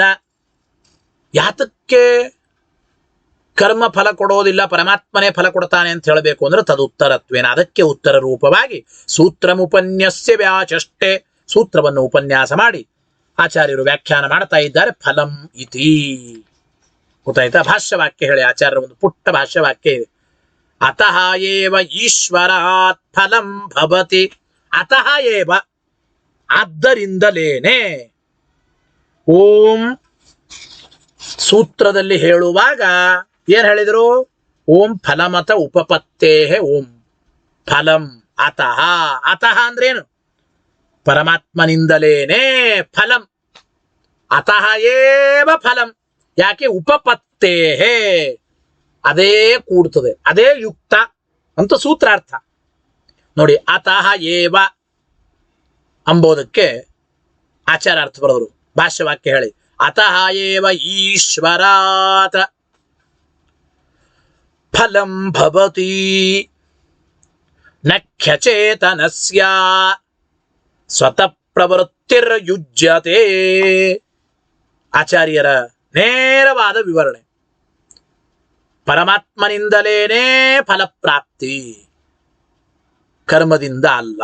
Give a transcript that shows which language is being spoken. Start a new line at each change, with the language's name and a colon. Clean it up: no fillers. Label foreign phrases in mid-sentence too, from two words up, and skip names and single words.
Kannada: ಯಾತಕ್ಕೆ ಕರ್ಮ ಫಲ ಕೊಡೋದಿಲ್ಲ, ಪರಮಾತ್ಮನೇ ಫಲ ಕೊಡ್ತಾನೆ ಅಂತ ಹೇಳಬೇಕು ಅಂದ್ರೆ ತದುತ್ತರತ್ವೇನ, ಅದಕ್ಕೆ ಉತ್ತರ ರೂಪವಾಗಿ
Sanskrit: ಸೂತ್ರಮುಪನ್ಯಸ್ಯ ವ್ಯಾಚಷ್ಟೆ,
Kannada: ಸೂತ್ರವನ್ನು ಉಪನ್ಯಾಸ ಮಾಡಿ ಆಚಾರ್ಯರು ವ್ಯಾಖ್ಯಾನ ಮಾಡ್ತಾ ಇದ್ದಾರೆ.
Sanskrit: ಫಲಂ ಇತಿ. ಗೊತ್ತಾಯ್ತಾ?
Kannada: ಭಾಷ್ಯವಾಕ್ಯ ಹೇಳಿ ಆಚಾರ್ಯರ ಒಂದು ಪುಟ್ಟ ಭಾಷ್ಯವಾಕ್ಯ ಇದೆ.
Sanskrit: ಅತಃ ಏವ ಈಶ್ವರಾತ್ ಫಲಂ ಭವತಿ. ಅತಃ ಏವ, ಆದ್ದರಿಂದಲೇನೆ.
Kannada: ಓಂ ಸೂತ್ರದಲ್ಲಿ ಹೇಳುವಾಗ ಏನ್ ಹೇಳಿದ್ರು?
Sanskrit: ಓಂ ಫಲಮತ ಉಪಪತ್ತೇ ಓಂ ಫಲಂ ಅತಃ.
Kannada: ಅತಃ ಅಂದ್ರೇನು? ಪರಮಾತ್ಮನಿಂದಲೇನೆ ಫಲಂ.
Sanskrit: ಅತಃ ಏವ ಫಲಂ.
Kannada: ಯಾಕೆ? ಉಪಪತ್ತೇ, ಅದೇ ಕೂಡ್ತದೆ, ಅದೇ ಯುಕ್ತ ಅಂತ ಸೂತ್ರಾರ್ಥ. ನೋಡಿ,
Sanskrit: ಅತಃ ಏವ
Kannada: ಅಂಬೋದಕ್ಕೆ ಆಚಾರ್ಯ ಅರ್ಥ ಬರೆದರು. ಭಾಷ್ಯವಾಕ್ಯ ಹೇಳಿ.
Sanskrit: ಅತಃ ಏವ ಈಶ್ವರಾತ್ ಫಲಂ ಭವತಿ ನಖ್ಯಚೇತನಸ್ಯ ಸ್ವತಃ ಪ್ರವೃತ್ತಿರ್ಯುಜ್ಯತೆ.
Kannada: ಆಚಾರ್ಯರ ನೇರವಾದ ವಿವರಣೆ. ಪರಮಾತ್ಮನಿಂದಲೇನೇ ಫಲಪ್ರಾಪ್ತಿ, ಕರ್ಮದಿಂದ ಅಲ್ಲ.